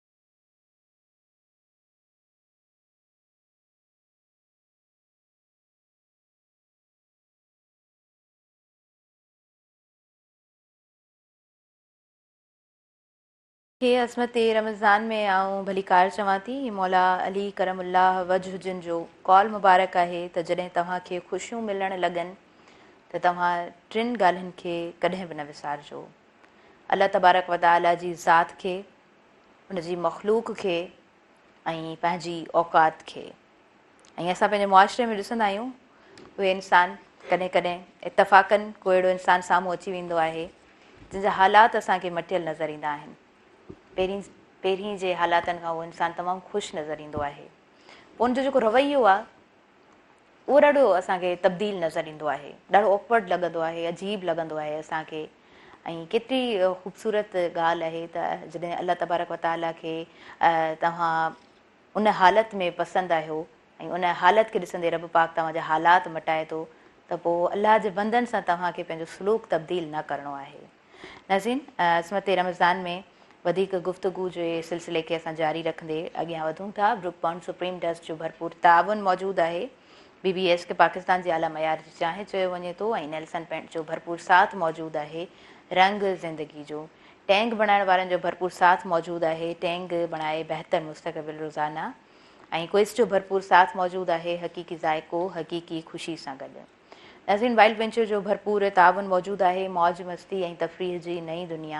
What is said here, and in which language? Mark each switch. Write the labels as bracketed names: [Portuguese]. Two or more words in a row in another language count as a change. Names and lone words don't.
[Sindhi] खे अज़मत रमज़ान में आऊं भली कार चवां थी। मौला अली [Arabic] كرم الله وجهه [Sindhi] जिन जो कॉल मुबारक आहे त जॾहिं तव्हांखे ख़ुशियूं मिलणु लॻनि त तव्हां 3 ॻाल्हियुनि खे कॾहिं बि न विसारिजो। [Arabic] الله تبارك وتعالى [Sindhi] जी ज़ात खे, उनजी मख़लूक़ खे ऐं पंहिंजी औकात खे। ऐं असां पंहिंजे मुआशिरे में ॾिसंदा आहियूं उहे इंसान कॾहिं कॾहिं इतफ़ाक़नि को अहिड़ो इंसानु साम्हूं अची वेंदो आहे जंहिंजा हालात असांखे मटियल नज़र ईंदा आहिनि। पहिरीं जे हालातनि खां उहो इंसानु तमामु ख़ुशि नज़र ईंदो आहे। पोइ उनजो जेको रवैयो आहे उहो ॾाढो असांखे तब्दील नज़र ईंदो आहे, ॾाढो ऑकवर्ड लॻंदो आहे, अजीब लॻंदो आहे असांखे। ऐं केतिरी ख़ूबसूरत ॻाल्हि आहे त जॾहिं [Arabic] الله تبارك وتعالى [Sindhi] खे तव्हां उन हालत में पसंदि आहियो ऐं उन हालत खे ॾिसंदे रब पाक तव्हांजा हालात मटाए थो त पोइ अलाह जे बंदनि सां तव्हांखे पंहिंजो सलूक तब्दील न करिणो आहे। नाज़रीन, अज़मत रमज़ान में वधीक गुफ़्तगू जे सिलसिले खे असां जारी रखंदे अॻियां वधूं था। ब्रुक पॉइंट सुप्रीम डस्ट जो भरपूर ताउन मौजूदु आहे। BBS खे पाकिस्तान जे आला मयार जी चांहि चयो वञे थो ऐं नेल्सन पेंट जो भरपूर साथ मौजूदु आहे रंग ज़िंदगी जो। टैंक बणाइण वारनि जो भरपूर साथ मौजूदु आहे टैंक बणाए बहितर मुस्तक़बिल रोज़ाना। ऐं क्विज़ जो भरपूर साथ मौजूदु आहे हक़ीक़ी ज़ाइक़ो हक़ीक़ी ख़ुशी सां गॾु। नाज़रीन, वाइल्ड वेंचर जो भरपूर ताउन मौजूदु आहे मौज मस्ती ऐं तफ़रीह जी नई दुनिया।